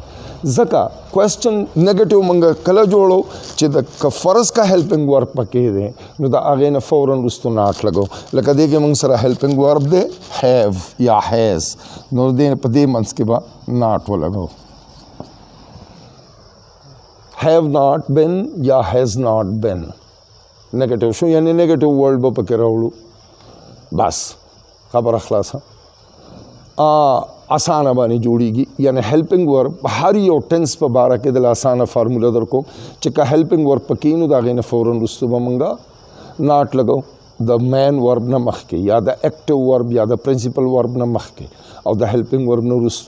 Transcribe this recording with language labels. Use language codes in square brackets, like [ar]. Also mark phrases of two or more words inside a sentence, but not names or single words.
[ps] ځکه [en] question negative [ps] موږ کله جوړو چې د که فرض کا [en] helping verb [ps] پکې دی نو د هغې نه فوراً وروستو ناټ لګو. لکه دې کې موږ سره [en] helping verb [ps] دی have یا has نو په دې منځ کې به ناټ ولګو. [en] have not been [ps] یا [en] has not been [ps] نیګیټیو شو، یعنی [en] negative word [ps] به پکې راوړو. بس خبره خلاصه اسانه باندې جوړیږي. یعنی [en] helping verb [ps] هر یو ټینس په باره کې د اسانه فارموله در کوم چې که [en] helping verb [ps] پکې نو د هغې نه فوراً وروستو به موږ ناټ لګو د [en] main verb [ps] نه مخکې یا د [en] active verb [ps] یا د [en] principal verb [ps] نه مخکې او د [en] helping verb [ps] نه وروستو.